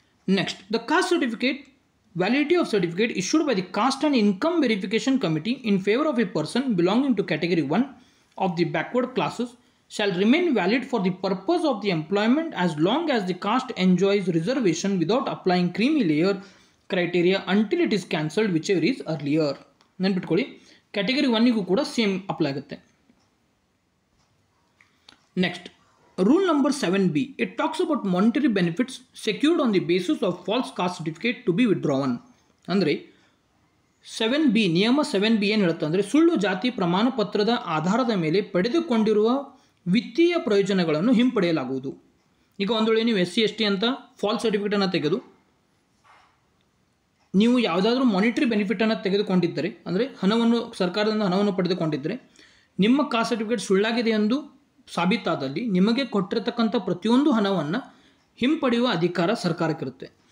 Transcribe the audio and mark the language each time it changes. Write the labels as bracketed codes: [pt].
[en] Next, the caste certificate, validity of certificate issued by the Caste and Income Verification Committee in favor of a person belonging to category 1 of the backward classes shall remain valid for the purpose of the employment as long as the caste enjoys reservation without applying creamy layer criteria until it is cancelled, whichever is earlier. [kn] ನೆನ್ಪಿಟ್ಕೊಳ್ಳಿ, category 1ಗೂ ಕೂಡ same apply ಆಗುತ್ತೆ. [en] Next, rule number 7B, it talks about monetary benefits secured on the basis of false caste certificate to be withdrawn. [kn] ಅಂದರೆ 7B ನಿಯಮ 7B ಏನು ಹೇಳುತ್ತೆ ಅಂದರೆ, ಸುಳ್ಳು ಜಾತಿ ಪ್ರಮಾಣ ಪತ್ರದ ಆಧಾರದ ಮೇಲೆ ಪಡೆದುಕೊಂಡಿರುವ ವಿತ್ತೀಯ ಪ್ರಯೋಜನಗಳನ್ನು ಹಿಂಪಡೆಯಲಾಗುವುದು. ಈಗ ಒಂದು ವೇಳೆ ನೀವು SC ST ಅಂತ ಫಾಲ್ಸ್ ಸರ್ಟಿಫಿಕೇಟನ್ನು ತೆಗೆದು ನೀವು ಯಾವುದಾದ್ರೂ ಮಾನಿಟರಿ ಬೆನಿಫಿಟನ್ನು ತೆಗೆದುಕೊಂಡಿದ್ದರೆ, ಅಂದರೆ ಹಣವನ್ನು ಸರ್ಕಾರದಿಂದ ಹಣವನ್ನು ಪಡೆದುಕೊಂಡಿದ್ದರೆ, ನಿಮ್ಮ ಕಾಸ್ಟ್ ಸರ್ಟಿಫಿಕೇಟ್ ಸುಳ್ಳಾಗಿದೆ ಎಂದು ಸಾಬೀತಾದಲ್ಲಿ ನಿಮಗೆ ಕೊಟ್ಟಿರತಕ್ಕಂಥ ಪ್ರತಿಯೊಂದು ಹಣವನ್ನು ಹಿಂಪಡೆಯುವ ಅಧಿಕಾರ ಸರ್ಕಾರಕ್ಕಿರುತ್ತೆ.